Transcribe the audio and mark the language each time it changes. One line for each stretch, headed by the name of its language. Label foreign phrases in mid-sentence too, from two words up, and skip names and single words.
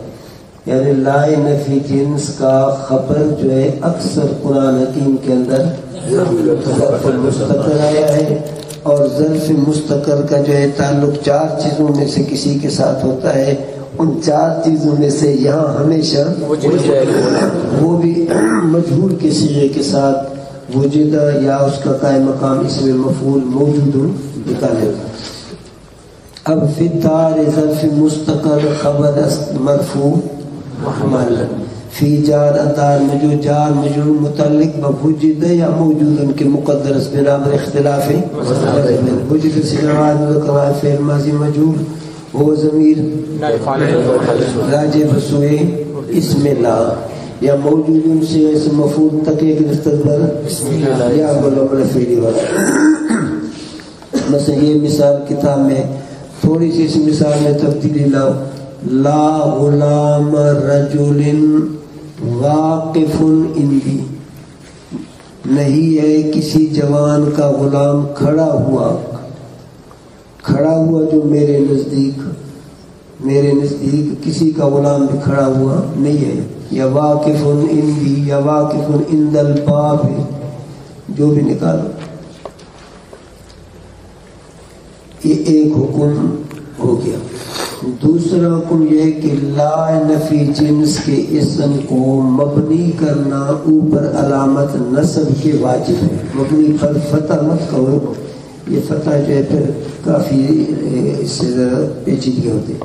Urdu: یعنی لا نفی جنس کا خبر جو ہے اکثر قرآن حکیم کے اندر ظرف مستقر آیا ہے اور ظرف مستقر کا جو ہے تعلق 4 چیزوں میں سے کسی کے ساتھ ہوتا ہے، ان 4 چیزوں میں سے یہاں ہمیشہ وہ بھی مجہول کے صیغے کے ساتھ وجدہ یا اس کا قائم مقام اسم مفعول موجود نکالے گا۔ اب
Arabic: فی الدار
Urdu: ظرف مستقر خبر مرفوع محمل، فی جار دار میں جو جار مجرور متعلق بوجد یا موجود ان کے مقدر اس بنا پر اختلاف ہے، وجد سے نواد مذکر فعل ماضی مجهول وہ ضمیر راجع بسوئے اسم لا یا موجود ان سے اسم مفعول تک گرفتر پر یا غلام فعلی والا۔ مثلا یہ مثال کتاب میں تھوڑی سی اس مثال میں تبدیلی لاؤ،
Arabic: لا غلام رجل واقف عندی،
Urdu: نہیں ہے کسی جوان کا غلام کھڑا ہوا جو میرے نزدیک کسی کا غلام بھی کھڑا ہوا نہیں ہے، یا
Arabic: واقف عندی
Urdu: یا
Arabic: واقف عند الباب،
Urdu: جو بھی نکالو۔ یہ ایک حکم ہو گیا۔ دوسرا حکم یہ کہ لا نفی جنس کے اسم کو مبنی کرنا اوپر علامت نصب کے واجب ہے، مبنی پر فتح مت کرو، یہ فتح جو ہے پھر کافی اس سے ذرا پیچیدگی ہوتی ہے۔